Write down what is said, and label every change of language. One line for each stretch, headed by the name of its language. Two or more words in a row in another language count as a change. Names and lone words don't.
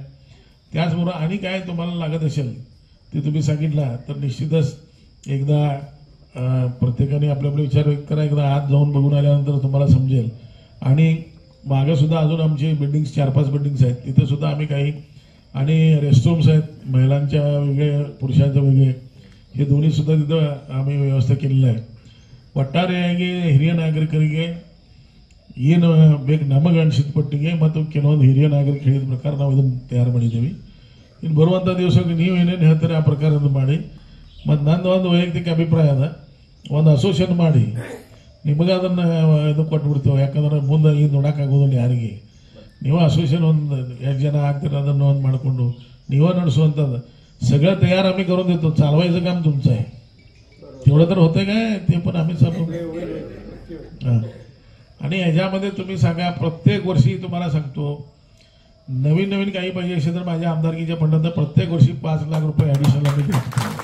Marathi: त्याचबरोबर आणि काय तुम्हाला लागत असेल ते तुम्ही सांगितलं तर निश्चितच एकदा प्रत्येकाने आपले आपले विचार व्यक्त करा. एकदा आत जाऊन बघून आल्यानंतर तुम्हाला समजेल. आणि मागं सुद्धा अजून आमचे बिल्डिंग्स 4-5 बिल्डिंग्स आहेत, तिथे सुद्धा आम्ही काही आणि रेस्टरूम्स आहेत, महिलांच्या वेगळे पुरुषांच्या वेगळे, हे दोन्ही सुद्धा तिथं आम्ही व्यवस्था केलेलं आहे.
Kannada: ಒಟ್ಟಾರೆಯಾಗಿ ಹಿರಿಯ ನಾಗರಿಕರಿಗೆ ಏನು ಬೇಕು ನಮಗೆ ಅನಿಸಿದ ಪಟ್ಟಿಗೆ ಮತ್ತು ಕೆಲವೊಂದು ಹಿರಿಯ ನಾಗರಿಕ ಹೇಳಿದ ಪ್ರಕಾರ ನಾವು ಇದನ್ನು ತಯಾರು ಮಾಡಿದ್ದೀವಿ. ಇನ್ನು ಬರುವಂಥ ದಿವಸಕ್ಕೆ ನೀವು ಏನೇನು ಹೇಳ್ತಾರೆ ಆ ಪ್ರಕಾರದ್ದು ಮಾಡಿ. ಮತ್ತು ನಂದು ಒಂದು ವೈಯಕ್ತಿಕ ಅಭಿಪ್ರಾಯ ಅದ, ಒಂದು ಅಸೋಸಿಯೇಷನ್ ಮಾಡಿ ನಿಮಗೆ ಅದನ್ನು ಇದು ಕೊಟ್ಬಿಡ್ತೇವೆ. ಯಾಕಂದ್ರೆ ಮುಂದೆ ಈಗ ನೋಡೋಕ್ಕಾಗೋದಿಲ್ಲ ಯಾರಿಗೆ. ನೀವು ಅಸೋಸಿಯೇಷನ್ ಒಂದು 2 जण ಆಗ್ತೀರ, ಅದನ್ನು ಒಂದು ಮಾಡಿಕೊಂಡು ನೀವೇ ನಡೆಸುವಂಥದ್ದು
Marathi: सगळं तयार आम्ही करून देतो. चालवायचं काम तुमचं आहे. तेवढं तर होतं काय ते पण आम्ही हां. आणि ह्याच्यामध्ये तुम्ही सांगा, प्रत्येक वर्षी तुम्हाला सांगतो नवीन नवीन काही पाहिजे असेल तर माझ्या आमदारकीच्या फंडात प्रत्येक वर्षी 5 लाख रुपये ॲडिशनल आम्ही देतो.